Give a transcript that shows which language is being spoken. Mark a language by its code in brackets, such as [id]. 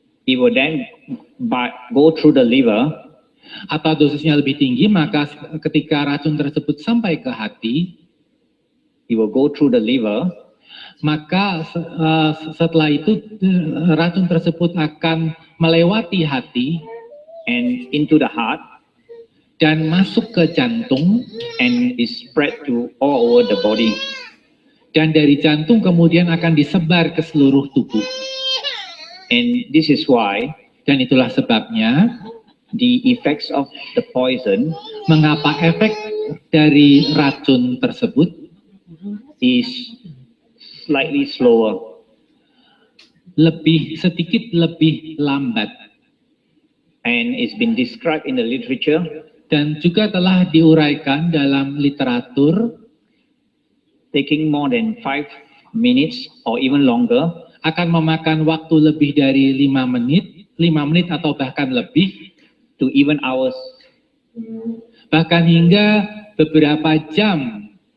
[en] it will then go through the liver [id] atau dosisnya lebih tinggi, maka ketika racun tersebut sampai ke hati, [en] it will go through the liver [id] maka setelah itu racun tersebut akan melewati hati [en] and into the heart [id] dan masuk ke jantung, [en] and is spread to all over the body. [id] dan dari jantung kemudian akan disebar ke seluruh tubuh. [en] And this is why [id] Dan itulah sebabnya [en] the effects of the poison [id] mengapa efek dari racun tersebut [en] is slightly slower. [id] sedikit lebih lambat, [en] And it's been described in the literature [id] dan juga telah diuraikan dalam literatur [en] taking more than 5 minutes or even longer [id] akan memakan waktu lebih dari 5 menit atau bahkan lebih, [en] to even hours. [id] bahkan hingga beberapa jam.